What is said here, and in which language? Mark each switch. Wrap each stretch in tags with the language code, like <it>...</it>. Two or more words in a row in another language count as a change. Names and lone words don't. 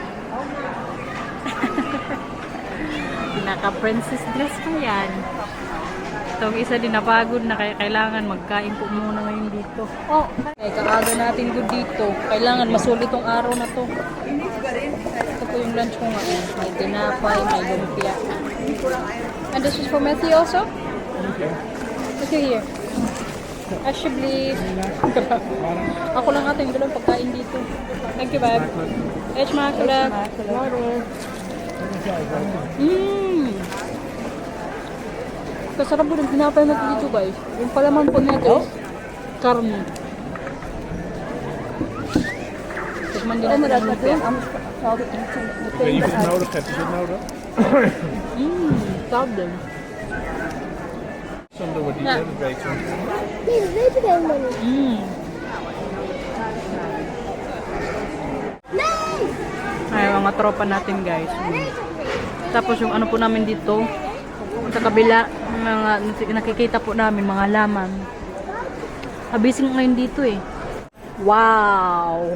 <tl>Naka-princess dress pa yan. Itong isa din napagod na kaya kailangan magkain po muna ngayon dito. Oh, kaya kaaga natin good dito. Kailangan masulit tong araw na to. Ito po yung lunch ko nga. May tinapay, may lumpia.</tl> <en>And this is for Matthew also? Okay, here. Ashley.</en> <tl>Ako lang ata yung dalawang pagkain dito.</tl> <en>Thank you, babe. Edge makulak.</en> <tl>Kasarap po ng tinapay natin dito, guys. Yung palaman po natin, karne. Tikman din natin ang lumpia.</tl> <nl>Weet je of je het nodig hebt? Is het nodig?</nl> <tl>Sarap din.</tl> <nl>Dan doen we die een beetje. Nee, dat weet ik helemaal niet.</nl> <tl>Ay, mga tropa natin, guys. Tapos yung ano po namin dito, sa kabila, mga nakikita po namin, mga laman. Abising ngayon dito eh. Wow!</tl>